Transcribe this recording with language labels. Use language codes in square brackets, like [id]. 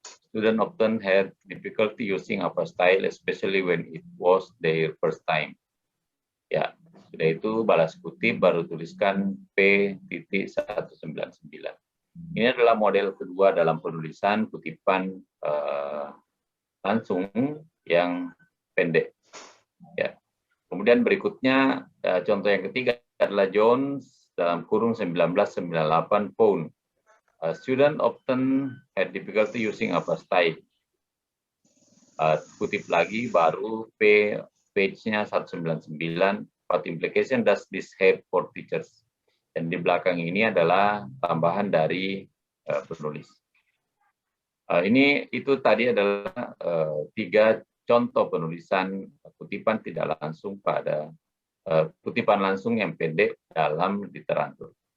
[en] Students often had difficulty using apa style, especially when it was their first time. [id] Ya, sudah itu balas kutip, baru tuliskan P.199. Ini adalah model kedua dalam penulisan kutipan langsung yang pendek. Ya. Kemudian berikutnya, contoh yang ketiga adalah Jones dalam kurung 1998 phone. [en] Student often had difficulty using apa style. [id] Kutip lagi baru page-nya 199, [en] what implication does this have for teachers? [id] Dan di belakang ini adalah tambahan dari penulis. Itu tadi adalah 3 contoh penulisan kutipan tidak langsung pada kutipan langsung yang pendek dalam literatur.